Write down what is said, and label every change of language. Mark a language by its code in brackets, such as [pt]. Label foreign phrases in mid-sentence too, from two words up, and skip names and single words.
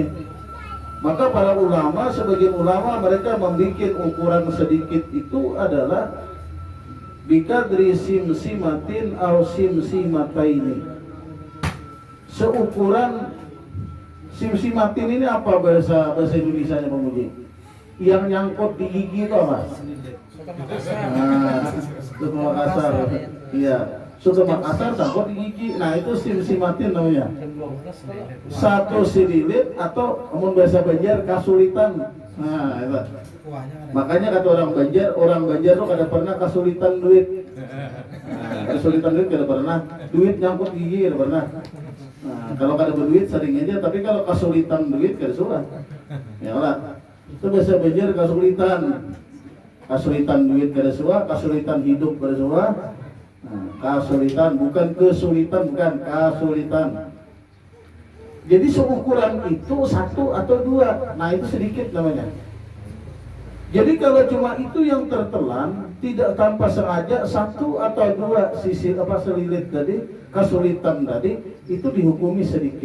[id] Maka para ulama, sebagian ulama mereka membuat ukuran sedikit itu adalah [ar] بقدر سمسمة أو سمسمتين. [id] Seukuran simsimatin ini apa bahasa Indonesianya Pak Muji? Yang nyangkut di gigi itu apa? Soto Makassar. Iya, soto Makassar sangkut di gigi. Nah, itu simsimatin namanya. Satu sililit atau namun bahasa Banjar kasulitan. Nah, itu. [bjn] Makanya kata orang Banjar tuh kada pernah kasulitan duit. Nah, kasulitan duit kada pernah. Duit nyangkut gigi kada pernah. Nah, kalau kada berduit sering aja, tapi kalau kasulitan duit kada suka. Ya lah. Itu bahasa Banjar kasulitan. Kasulitan duit kada suka, kasulitan hidup kada suka. [id] Nah, kasulitan bukan kesulitan, bukan kasulitan. Jadi seukuran itu satu atau dua. Nah, itu sedikit namanya. Jadi kalau cuma itu yang tertelan, tidak tanpa sengaja satu atau dua sisi selilit tadi, kasulitan tadi, itu dihukumi sedikit.